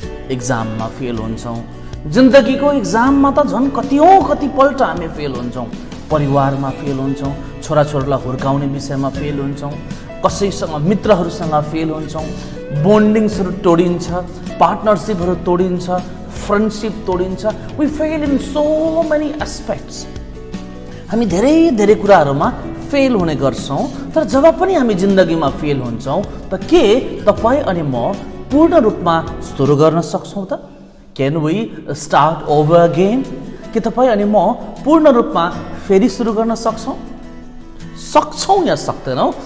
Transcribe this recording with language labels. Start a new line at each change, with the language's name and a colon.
Nepali: एक्जाममा fail हुन्छौँ. जिन्दगीको एक्जाममा त झन् कतिपल्ट हामी फेल हुन्छौँ. परिवारमा फेल हुन्छौँ. छोराछोरीलाई हुर्काउने विषयमा फेल हुन्छौँ. कसैसँग मित्रहरूसँग फेल हुन्छौँ. बोन्डिङ्सहरू तोडिन्छ, पार्टनरसिपहरू तोडिन्छ, friendship तोडिन्छ.
English: We fail in so many aspects.
Nepali: हामी धेरै कुराहरूमा फेल हुने गर्छौँ. तर जब पनि हामी जिन्दगीमा फेल हुन्छौँ त के तपाईँ अनि म पूर्ण रूपमा सुरु गर्न सक्छौँ त?
English: Can we start over again?
Nepali: के तपाईँ अनि म पूर्ण रूपमा फेरि सुरु गर्न सक्छौँ या सक्दैनौँ?